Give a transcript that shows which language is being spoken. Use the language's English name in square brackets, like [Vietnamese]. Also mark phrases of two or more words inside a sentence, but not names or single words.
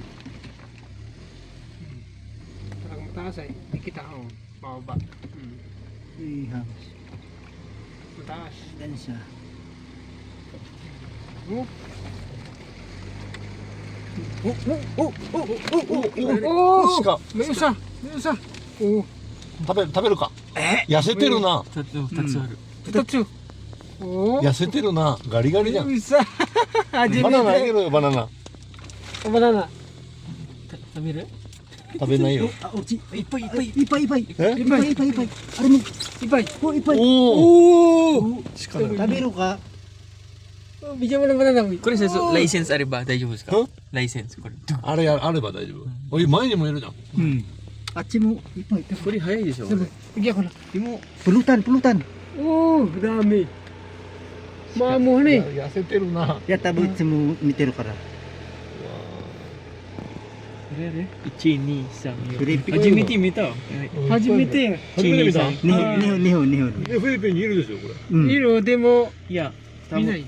[Filipino] Parang mataas ay. Hindi kita. Oh. Mababa. Ihams. Mataas. Yan siya. Oh. Shika. May isa. May isa. Oh. [Japanese] 食べるか。痩せてるな。 2つある。 Tatsu. Oh. 痩せてるな。ガリガリじゃん。 [Filipino] May isa. [Japanese] バナナあげろよバナナ。 Banana. 食べる？食べないよ。あ、おち。いっぱいいっぱい。いっぱいいっぱい。えいっぱいいっぱいいっぱい。あれも、いっぱい。お、いっぱい。おお。お鹿だ。食べるか。 [Filipino] bigyan mo naman na [Japanese] これ先生、ライセンスあれば大丈夫ですかん？ライセンスこれ。あれあれば大丈夫。おい前にもいるじゃん。うん。あっちもいっぱい。これ早いでしょ。 [Filipino] bigyan ko na. [Japanese] でも、 [Filipino] Pulutan, pulutan. Oh, dami. Maamuhan eh. [Japanese] 痩せてるな。やったぶいつも見てるから。これね。1、2、3、フィリピン初めて見た。初めて。初めて見た。日本、日本、日本、日本。フィリピンにいるでしょこれ。うん。いるでもいや、見ない。